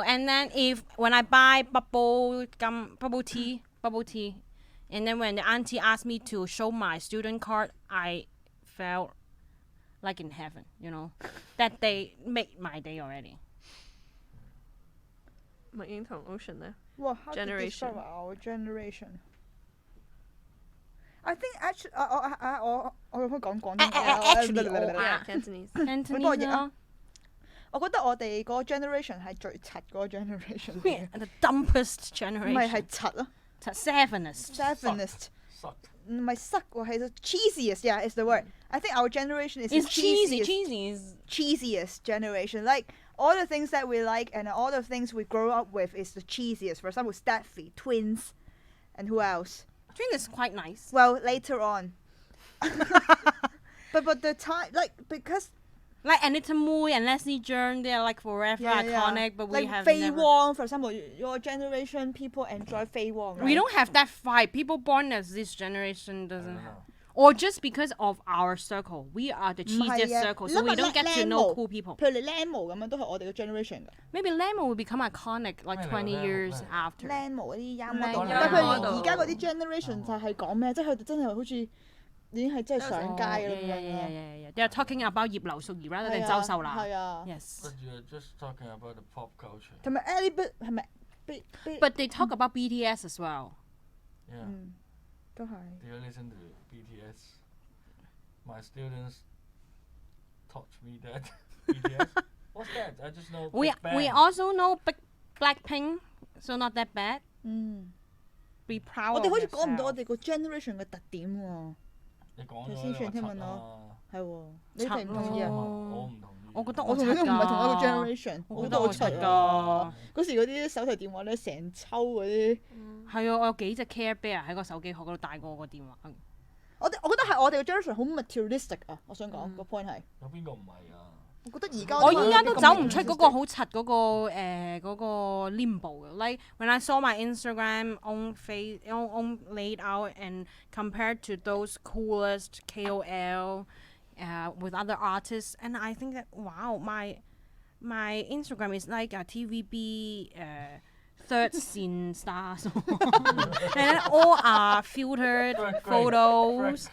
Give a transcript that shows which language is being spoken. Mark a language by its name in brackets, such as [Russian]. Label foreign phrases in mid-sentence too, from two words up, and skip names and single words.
[English] And then when I buy bubble tea, and then when the auntie asked me to show my student card, I felt like in heaven, that they made my day already. Mak Ying Tung, Ocean there. Well, how Generation. to describe our generation? I think actually, [Cantonese] 我會講廣東話。 [English] Actually, Yeah, Cantonese. Cantonese [Cantonese] 多謝啊。咯。我覺得我哋嗰個 generation 係最柒嗰個 generation 嚟嘅。 [English] The dumbest [Cantonese] 唔係 [English] generation. [Cantonese] 係柒咯 [English] Sevenest. ，sevenist。 Sucked. [Cantonese] 唔係塞喎，係 [English] cheesiest. Yeah, is the word. I think our generation is It's the cheesy. cheesiest, Cheesy is cheesiest generation. Like all the things that we like and all the things we grow up with is the cheesiest. For example, Steffi, Twins, and who else? Twin is quite nice. Well, later on. but the time, like, because Like Anita Mui and Leslie Jung, they are like forever iconic, but we like have Fei never. Wong, for example, your generation people enjoy Fei Wong. Right? We don't have that vibe. People born as this generation I doesn't don't have. know. Or just because of our circle. We are the [Cantonese] 唔係 [English] cheesiest [Cantonese] 啊 [English] circle, so we don't get to know cool people. [Cantonese] 譬如你 Lamo 咁樣都係我哋嘅 generation 㗎。 [English] Maybe Lemon will become iconic like 20 Lemon, years Lemon. after. [Cantonese] Lamo 嗰啲音樂，靚但係佢音樂而家嗰啲 generation 就係講咩？即係佢哋真係好似已經係真係上街 [English] Oh, [Cantonese] 咁 [English] yeah, [Cantonese] 樣 [English] yeah, [Cantonese] 啦 [English] yeah, yeah. They are talking about 葉劉淑儀 rather than [Cantonese] 係啊周秀娜。係啊， [English] Yes. But you're just talking about the pop culture. [Cantonese] 同埋 Ellie 係咪 [English] But they talk about BTS as well. Yeah. [Cantonese] 都係 [English] Do you listen to BTS? My students taught me that BTS. What's that? I just know. We Big Bang. we also know Blackpink, so not that bad. [Cantonese] 嗯， [English] Be proud [Cantonese] 我哋 [English] of [Cantonese] 好似講唔到我 [English] yourself. [Cantonese] 哋個 generation 嘅特點喎，你講咗頭先啦上聽聞柒咯啊係喎，你哋唔同意啊？哦我唔同意。我覺得我同你都唔係同一個 generation，我覺得我柒好柒㗎。㗎。嗰時嗰啲手提電話咧，成抽嗰啲，係啊，我有幾隻 Care Bear 喺個手機殼嗰度帶過我個電話。我覺得係我哋嘅 generation 好 materialistic 啊！我想講個 point 係，有邊個唔係啊？我覺得而家我依家都走唔出嗰個 materialistic 好柒嗰個嗰個 limbo 嘅。 [English] Like when I saw my Instagram on laid out and compared to those coolest KOL with other artists, and I think that wow, my Instagram is like a TVB third scene stars, and then all are filtered photos.